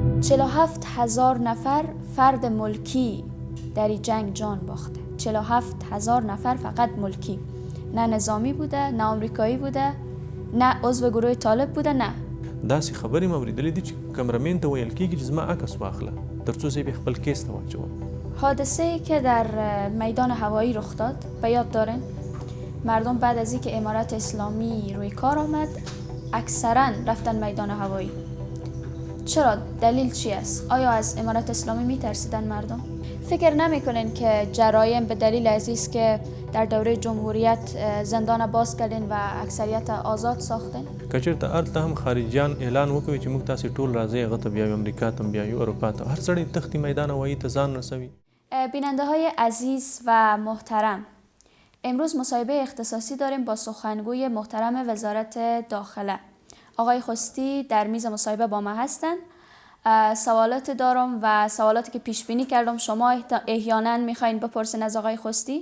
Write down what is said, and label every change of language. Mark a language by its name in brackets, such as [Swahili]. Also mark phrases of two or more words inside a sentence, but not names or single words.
[Persian] 47,000 نفر فرد ملکی در این جنگ جان باخته. 47,000 نفر فقط ملکی، نه نظامی بوده، نه آمریکایی بوده، نه عضو گروه طالب بوده، نه. [Pashto] داسې خبرې مې اورېدلې دي چې کمرمین ته ویل کېږي چې زما عکس واخله تر څو زه یې خپل کیس ته واچوم. [Persian] حادثه‌ای که در میدان هوایی رخ داد به یاد دارین؟ مردم بعد از اینکه امارت اسلامی روی کار آمد اکثرا رفتن میدان هوایی. چرا؟ دلیل چی است؟ آیا از امارت اسلامی میترسیدن مردم؟ فکر نمیکنین که جرایم به دلیل است که در دوره جمهوریت زندان باز کردین و اکثریت آزاد ساختین؟ [Pashto] که چېرته هلته هم خارجیان اعلان وکوي چې موږ تاسې ټول راځئ هغه ته بیایو، امریکا ته بیایو، اروپا ته، هر سړی تښتي میدان هوایی ته ځان رسوي. [Persian] بیننده های عزیز و محترم، امروز مصاحبه اختصاصی داریم با سخنگوی محترم وزارت داخله. آقای خستی در میز مصاحبه با ما هستند. سوالات دارم و سوالاتی که پیش بینی کردم شما احیانا میخواین بپرسین از آقای خستی.